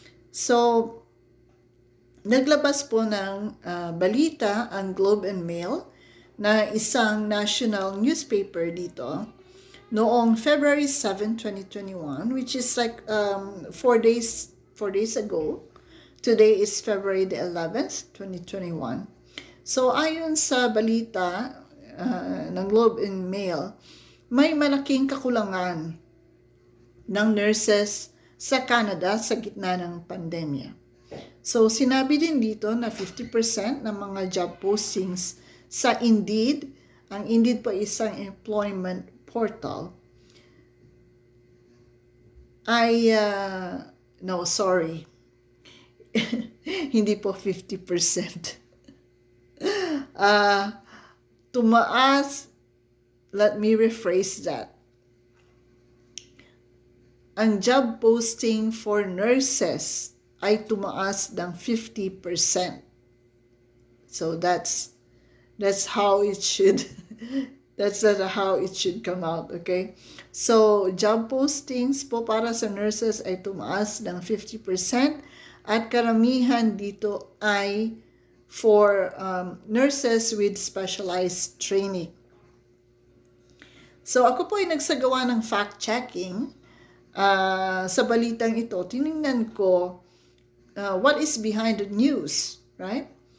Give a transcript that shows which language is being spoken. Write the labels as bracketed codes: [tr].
[tl] So, naglabas po ng balita ang Globe and Mail na isang national newspaper dito noong February 7, 2021, [en] which is like 4 days ago. Today is February the 11th, 2021. [tl] So, ayon sa balita ng Globe and Mail, may malaking kakulangan ng nurses sa Canada sa gitna ng pandemya. So, sinabi din dito na 50% ng mga job postings sa Indeed, ang Indeed po isang employment portal, ay, no, sorry, hindi po 50%. Tumaas, [en] let me rephrase that. [tl] Ang job posting for nurses ay tumaas ng 50%. [en] So that's how it should that's how it should come out, okay? [tl] So job postings po para sa nurses ay tumaas ng 50% at karamihan dito ay for nurses with specialized training. So ako po ay nagsagawa ng fact-checking sa balitang ito. Tiningnan ko [en] what is behind the news, right?